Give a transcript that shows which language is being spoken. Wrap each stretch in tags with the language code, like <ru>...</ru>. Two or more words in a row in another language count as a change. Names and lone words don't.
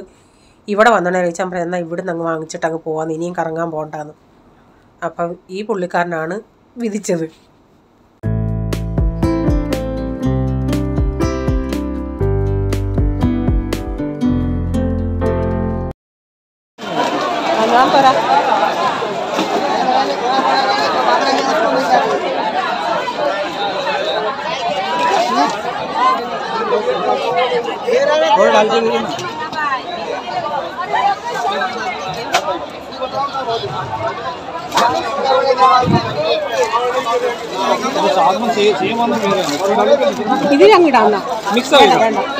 <ml>ഇവിടെ വന്നോണേ ചോദിച്ചാൽ പറയാം എന്നാൽ ഇവിടെ നിന്ന് അങ്ങ് വാങ്ങിച്ചിട്ട് അങ്ങ് പോകാമെന്ന്, ഇനിയും കറങ്ങാൻ പോകണ്ടെന്ന്. അപ്പം ഈ പുള്ളിക്കാരനാണ് വിധിച്ചത്. ഞാൻ തരാം.</ml> <hi>और डाल दीजिए तो साथ में सेम वाला मेरे और डाल के</hi> <ml>ഇതിൽ അങ്ങിടാന്ന</ml> <hi>मिक्स हो गया</hi>